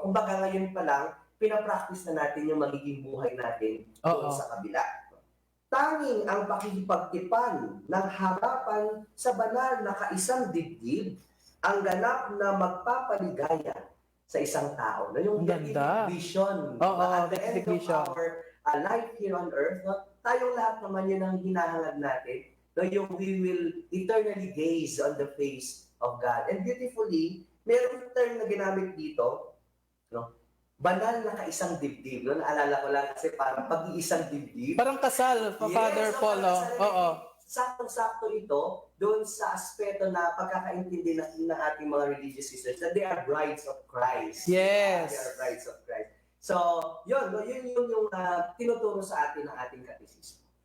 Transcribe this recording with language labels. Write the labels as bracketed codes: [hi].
[tl] Kumbaga ngayon pa lang, pinapractice na natin yung magiging buhay natin doon sa kabila. Tanging ang pakikipagtipan ng harapan sa banal na kaisang dibdib ang ganap na magpapaligaya sa isang tao. No? Yung vision. [en] At the end of our life here on earth, no? [tl] Tayong lahat naman yun ang hinahangad natin. No? Yung [en] we will eternally gaze on the face of God. [tl] And beautifully, mayroong term na ginamit dito, no? Banal na kaisang dibdib. No? Naalala ko lang kasi parang pag-iisang dibdib. Parang kasal, Father Paul. Saktong-sakto ito doon sa aspeto na pagkakaintindi ng ating mga religious sisters [en] that they are brides of Christ. Yes. They are brides of Christ. [tl] So, yun yung tinuturo sa atin ng ating katekismo.